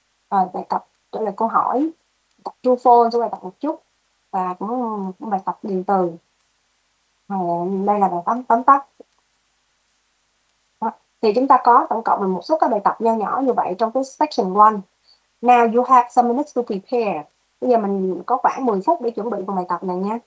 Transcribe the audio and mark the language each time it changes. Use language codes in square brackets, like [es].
[vi] Rồi bài tập trả lời câu hỏi, tập true false, cho bài tập một chút, và cũng bài tập điện từ. Đây là bài tóm tắt. Thì chúng ta có tổng cộng là một số các bài tập nho nhỏ như vậy trong cái section 1. [en] Now you have some minutes to prepare. [vi] Bây giờ mình có khoảng 10 phút để chuẩn bị phần bài tập này nha.